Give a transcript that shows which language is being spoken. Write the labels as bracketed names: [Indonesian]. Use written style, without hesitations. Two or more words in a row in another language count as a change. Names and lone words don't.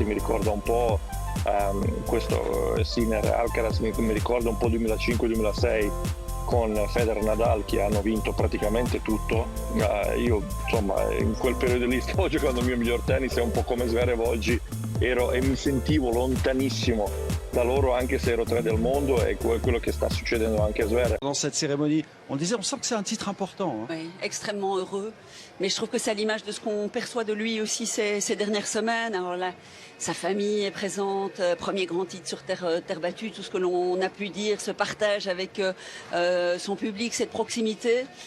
[Italian] Mi ricorda un po' questo Sinner Alcaraz, mi ricorda un po' 2005-2006 con Federer e Nadal, che hanno vinto praticamente tutto. Io insomma in quel periodo lì stavo giocando il mio miglior tennis, è un po' come Zverev oggi, e mi sentivo lontanissimo da loro, anche se ero 3 del mondo, e quello che sta succedendo anche a Zverev. [French] Dans cette cérémonie, on disait, on sent que c'est un titre important. Hein. Oui, extrêmement heureux. Mais je trouve que c'est à l'image de ce qu'on perçoit de lui aussi ces dernières semaines. Alors là, sa famille est présente, premier grand titre sur terre battue, tout ce que l'on a pu dire, ce partage avec son public, cette proximité.